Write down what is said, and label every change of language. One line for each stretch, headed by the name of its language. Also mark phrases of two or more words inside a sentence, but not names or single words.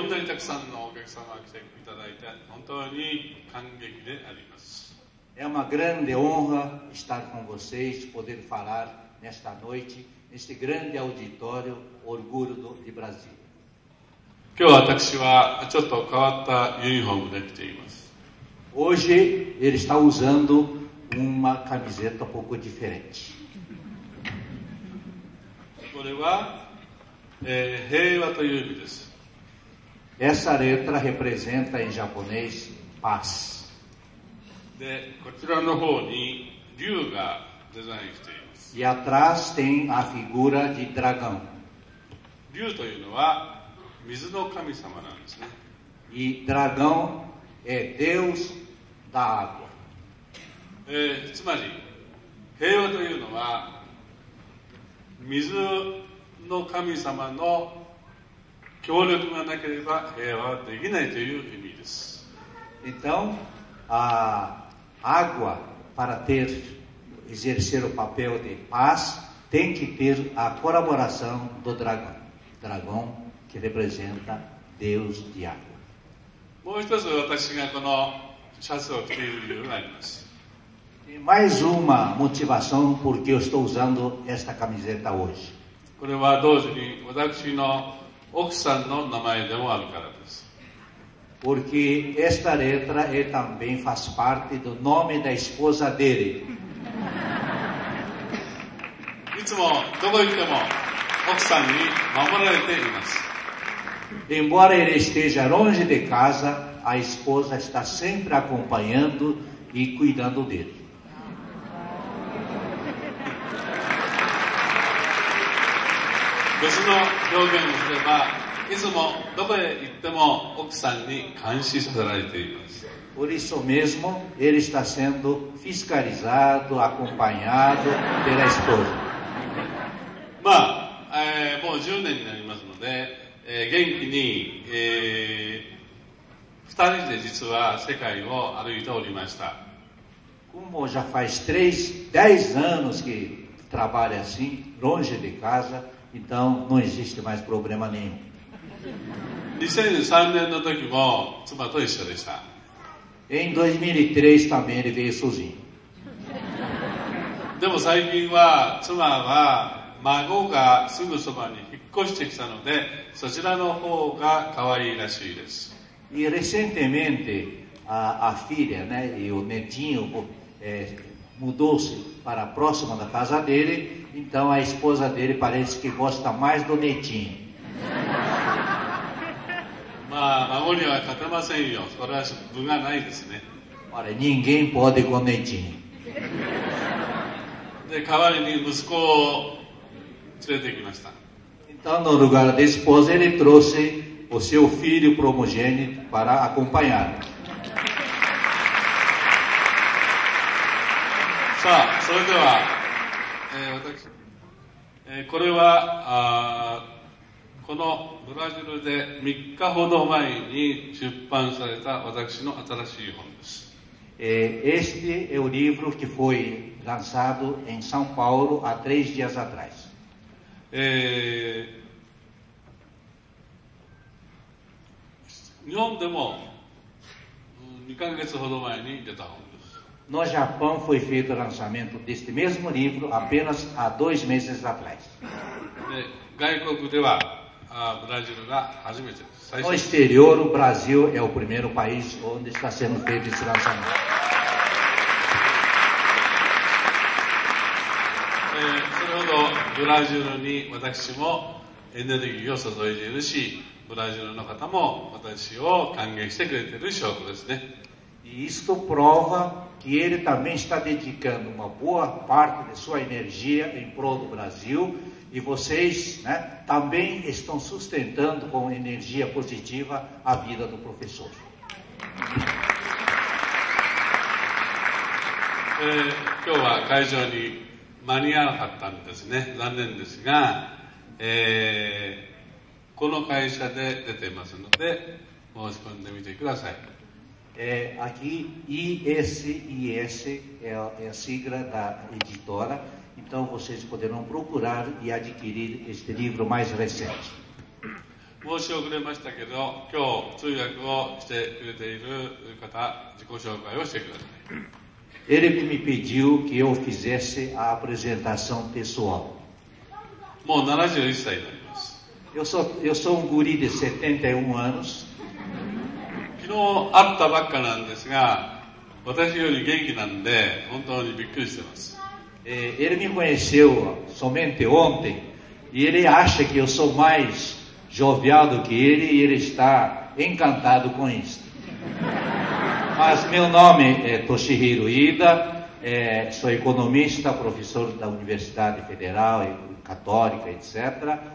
Japanese: りたくさんのお客様が来ていただいて本当に感激であります。
Portuguese: É uma grande honra estar com vocês, poder falar nesta noite, neste grande auditório Orgulho de Brasil.
Japanese: 今日私はちょっと変わったユニフォームで来ています。
Portuguese: Hoje ele está usando uma camiseta um pouco diferente.
Japanese: これは、平和という意味です。
Portuguese: Essa letra representa em japonês paz.
Japanese: で、こちらの方に竜がデザインしています。
Portuguese: E atrás tem a figura de dragão.
Japanese: 竜というのは水の神様なんですね。
Portuguese: E dragão é Deus da água.
Japanese: つまり平和というのは水の神様の協力がなければ平和はできないという意味です。
Portuguese: Então, a água, para exercer o papel de paz, tem que ter a colaboração do dragão. Dragão que representa Deus de água.
Japanese: もう一つ私がこのシャツを着ている理由があります。
Portuguese: E mais uma motivação porque eu estou usando esta camiseta hoje.
Japanese: これは同時に私の奥さんの名前でもあるからです。
Portuguese: Porque esta letra também faz parte do nome da esposa dele.
Japanese: いつもどこ行っても奥さんに守られています。
Portuguese: Embora ele esteja longe de casa, a esposa está sempre acompanhando e cuidando dele.
Japanese: 別の表現をすれば、いつもどこへ行っても奥さんに監視させられています。
Portuguese: Por isso mesmo, ele está sendo fiscalizado, acompanhado pela esposa.
Japanese: まあ、もう10年になりますので、元気に、2人で実は世界を歩いておりました。
Portuguese: Como já faz 10 anos que trabalha assim, longe de casa, então não existe mais problema nenhum.
Japanese: 2003 年の時も妻と一緒でした。
Portuguese: Em 2003 também ele veio sozinho.
Japanese: でも最近は妻は孫がすぐそばに引っ越してきたので、そちらの方が可愛いらしいです。
Portuguese: E recentemente a filha, né, e o netinho mudou-se para próxima da casa dele, então a esposa dele parece que gosta mais do netinho.
Japanese: まあ孫には勝てませんよ。それは分がないですね。
Portuguese: Olha, ninguém pode com o netinho.
Japanese: で代わりに息子を連れてきました。
Portuguese: Então, no lugar da esposa, ele trouxe o seu filho primogênito para acompanhar.
Japanese: さあ、それでは、私、これはこのブラジルで3日ほど前に出版された私の新しい本です。
Portuguese: Este é o livro que foi lançado em São Paulo há 3 dias atrás.
Japanese: 日本でも2ヶ月ほど前に出た本です。
Portuguese: No Japão foi feito o lançamento deste mesmo livro apenas há 2 meses atrás.
Japanese: で外国ではブラジルが初めてです。
Portuguese: No exterior, o Brasil é o primeiro país onde está sendo feito esse lançamento.
Japanese: それほどブラジルに私もエネルギーを注いでいるし、ブラジルの方も私を歓迎してくれている証拠ですね。
Portuguese: E isto prova que ele também está dedicando uma boa parte de sua energia em prol do Brasil e vocês, né, também estão sustentando com energia positiva a vida do professor.
Japanese: 今日は会場に間に合わなかったんですね。残念ですが、この会社で出ていますので申し込んでみてください。
Portuguese: Aqui ISIS é a sigla da editora, então vocês poderão procurar e adquirir este livro mais recente.
Japanese: 申し遅れましたけど、今日通訳をしてくれている方、自己紹介をしてください。
Portuguese: Ele que me pediu que eu fizesse a apresentação pessoal.
Japanese: もう71歳になります。
Portuguese: Eu sou guri de 71 anos.
Japanese: 昨日会ったばっかなんですが、私より元気なんで、本当にびっくりしてます。
Portuguese: Ele me conheceu somente ontem e ele acha que eu sou mais jovial do que ele e ele está encantado com isso. Mas meu nome é Toshihiro Ida, sou economista, professor da Universidade Federal, Católica, etc.